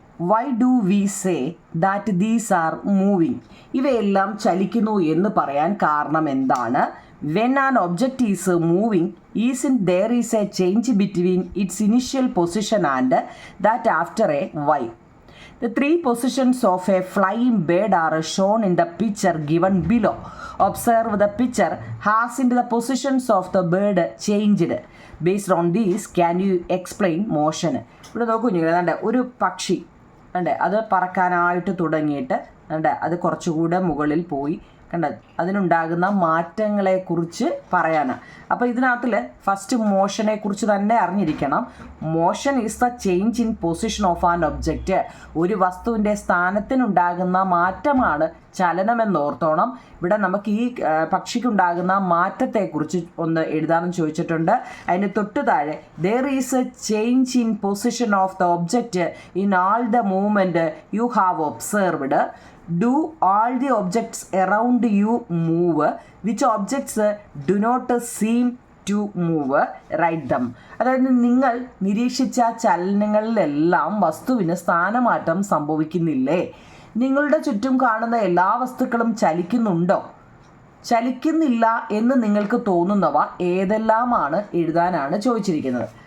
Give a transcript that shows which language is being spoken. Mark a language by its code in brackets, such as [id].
[en] Why do we say that these are moving? [ml] ഇവയെല്ലാം ചലിക്കുന്നു എന്ന് പറയാൻ കാരണം എന്താണ്? [en] When an object is moving isn't there is a change between its initial position and that after a while? The three positions of a flying bird are shown in the picture given below. Observe the picture. Hasn't the positions of the bird changed? Based on this, can you explain motion? [ml] ഇവിടെ നോക്കൂ കുഞ്ഞുങ്ങളെ, ഒരു പക്ഷി അത് പറക്കാനായിട്ട് തുടങ്ങിയിട്ട് അത് കുറച്ചുകൂടെ മുകളിൽ പോയി അതിനുണ്ടാകുന്ന മാറ്റങ്ങളെക്കുറിച്ച് പറയാനാണ്. അപ്പോൾ ഇതിനകത്തിൽ ഫസ്റ്റ് മോഷനെ കുറിച്ച് തന്നെ അറിഞ്ഞിരിക്കണം. [en] Motion is the change in position of an object. [ml] ഒരു വസ്തുവിൻ്റെ സ്ഥാനത്തിനുണ്ടാകുന്ന മാറ്റമാണ് ചലനമെന്നോർത്തോണം. ഇവിടെ നമുക്ക് ഈ പക്ഷിക്കുണ്ടാകുന്ന മാറ്റത്തെക്കുറിച്ച് ഒന്ന് എഴുതാനും ചോദിച്ചിട്ടുണ്ട്. അതിന് തൊട്ട് താഴെ [en] There is a change in position of the object in all the movement you have observed. Do all the objects around you move? Which objects do not seem to move? Write them. [ml] അതായത് നിങ്ങൾ നിരീക്ഷിച്ച ചലനങ്ങളിലെല്ലാം വസ്തുവിന് സ്ഥാനമാറ്റം സംഭവിക്കുന്നില്ലേ? നിങ്ങളുടെ ചുറ്റും കാണുന്ന എല്ലാ വസ്തുക്കളും ചലിക്കുന്നുണ്ടോ? ചലിക്കുന്നില്ല എന്ന് നിങ്ങൾക്ക് തോന്നുന്നവ ഏതെല്ലാമാണ് എഴുതാനാണ് ചോദിച്ചിരിക്കുന്നത്.